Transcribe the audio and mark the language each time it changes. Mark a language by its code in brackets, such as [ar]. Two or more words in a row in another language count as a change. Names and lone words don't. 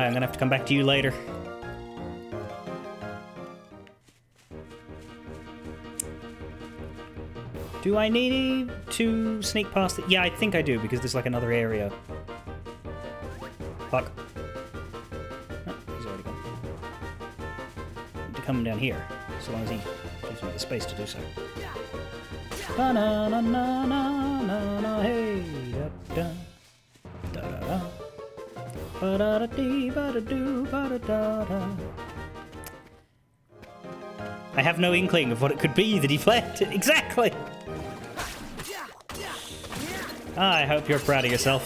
[en] I'm gonna have to come back to you later. Do I need to sneak past it? Yeah, I think I do, because there's like another area. Fuck. Oh, he's already gone. Need to come down here, so long as he gives me the space to do so. Ba-na-na-na-na-na-na, hey, da-da, da-da-da. Ba-da-da-dee, ba-da-doo, ba-da-da-da. I have no inkling of what it could be that he planted. Exactly! I hope you're proud of yourself.